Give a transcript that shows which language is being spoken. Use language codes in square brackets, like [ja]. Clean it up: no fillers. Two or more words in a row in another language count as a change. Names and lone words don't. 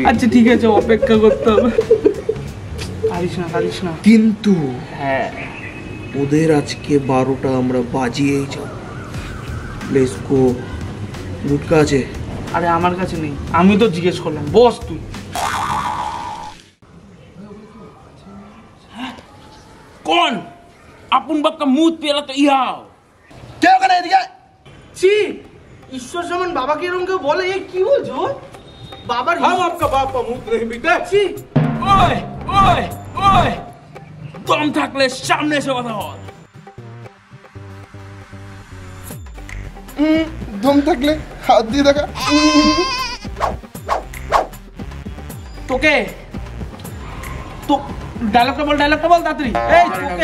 [bn] আচ্ছা ঠিক আছে, অপেক্ষা করতে হবে। পারিস না কিন্তু হ্যাঁ ওদের আজকে 12টা আমরা বাজিয়েই যাব। [en] let's go. [bn] গুটকা আছে? আরে আমার কাছে নেই, আমি তো জিজ্ঞেস করলাম। বস তুই। [hi] कौन अपन बाप का मुंह पेला तो इहाओ [bn] কে ওখানে? এদিকে ছি, ঈশ্বর সমান বাবাকে এরকম কেউ বলে? এই কি বলছো? বাবার [hi] हम आपका बाप का मुंह नहीं पीते। [bn] ছি। ওই দম থাকলে সামনে এসে কথা বল। দম থাকলে হাত দিয়ে দেখা। তোকে তো ডায়লগটা বল তাড়াতাড়ি। এই তোকে